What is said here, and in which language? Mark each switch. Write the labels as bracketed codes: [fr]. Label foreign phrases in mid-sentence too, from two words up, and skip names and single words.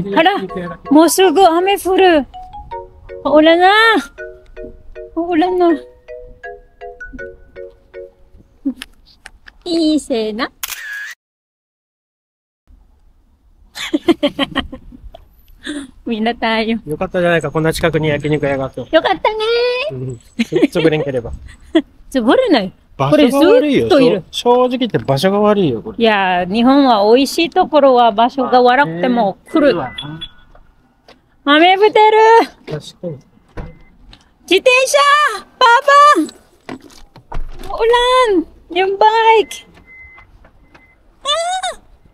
[tl] Hala, musugo, [ja] 雨降る. [tl] Uulan na. Uulan na. Ise na. Uwi na tayo. [ja] よかったじゃないか、こんな近くに焼肉屋があって。よかったね潰れんければ。つぶれない。場所が悪いよ。これずっといる。正直言って場所が悪いよ、これ。いや、日本は美味しいところは場所が悪くても来る。雨降ってる。確かに。自転車 Papa! [tl] Ulan! Yung bike! Ah!